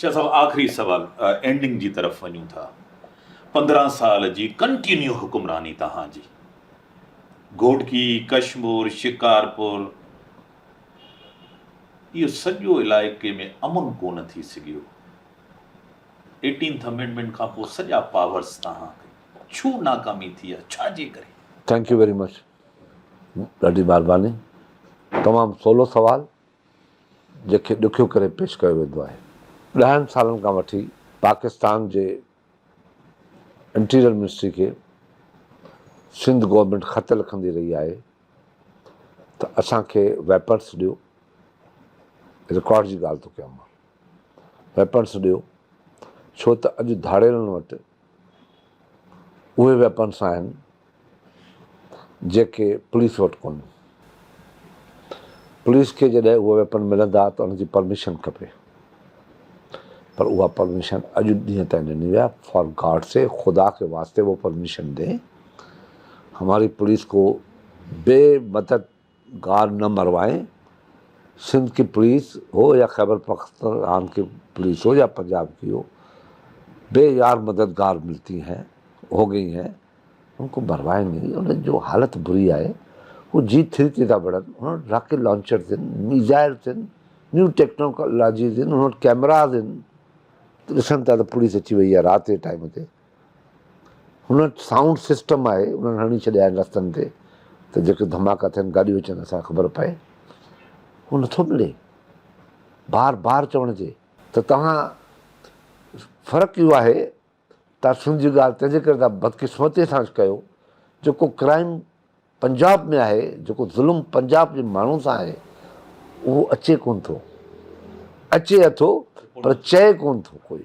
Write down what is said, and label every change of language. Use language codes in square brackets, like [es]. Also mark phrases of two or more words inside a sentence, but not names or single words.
[sd] शाह साहब, आख़िरी सवाल, एंडिंग जी तरफ़ वञूं था। 15 साल जी कंटिन्यू हुक्मरानी तव्हांजी, घोटकी, कश्मीर, शिकारपुर, इहो सॼो इलाइक़े में अमुन कोन थी सघियो। 18th अमेंडमेंट खां पोइ सॼा पावर्स तव्हांखे, छो नाकामी थी आहे, छाजे करे? [en] Thank you very much, [sd] ॾाढी महिरबानी। तमामु सवलो सवाल जंहिंखे ॾुखियो करे पेश कयो वेंदो आहे। 10 सालनि खां वठी पाकिस्तान जे इंटीरियर मिनिस्ट्री खे सिंध गवर्नमेंट ख़त लिखंदी रही आहे त असांखे वेपन्स ॾियो। रिकॉर्ड जी ॻाल्हि थो कयां मां, वेपन्स ॾियो, छो त अॼु धाड़ेलनि वटि उहे वेपन्स आहिनि जेके पुलिस वटि कोन्हनि। पुलिस खे जॾहिं उहे वेपन मिलंदा त उनजी परमिशन खपे, पर उहा परमिशन अॼु ॾींहं ताईं न ॾिनी आहे। [en] For God sake, [ur] خدا کے واسطے وہ پرمیشن دیں۔ ہماری پولیس کو بےمددگار نہ مروائیں. سندھ کی پولیس ہو یا خیبر پختونخوا کی پولیس ہو یا پنجاب کی ہو، بےیار مددگار ملتی ہیں، ہو گئی ہیں، ان کو مروائیں نہیں. [sd] उन्हें जो हालत बुरी आहे, वो G3 ते था बढ़नि, उन्होंने [en] rocket launchers [sd] आहिनि, मिज़ाइल्स आहिनि, [en] new technologies [sd] आहिनि, उन्होंने कैमराज़ आहिनि। ॾिसनि था त पुलिस अची वई आहे राति जे टाइम ते, हुन वटि [en] sound system [sd] आहे, उन्हनि हणी छॾिया आहिनि रस्तनि ते त जेके धमाका थियनि, गाॾियूं अचनि, असांखे ख़बर पए। उहो नथो मिले, बार बार चवण जे त तव्हां, फ़र्क़ु इहो आहे, तव्हां सिंध जी ॻाल्हि तंहिंजे करे तव्हां बदकिस्मतीअ सां कयो, जेको क्राइम पंजाब में आहे, जेको ज़ुल्म पंजाब जे माण्हू सां आहे, उहो अचे कोन थो, अचे अथो पर चए कोन थो कोई।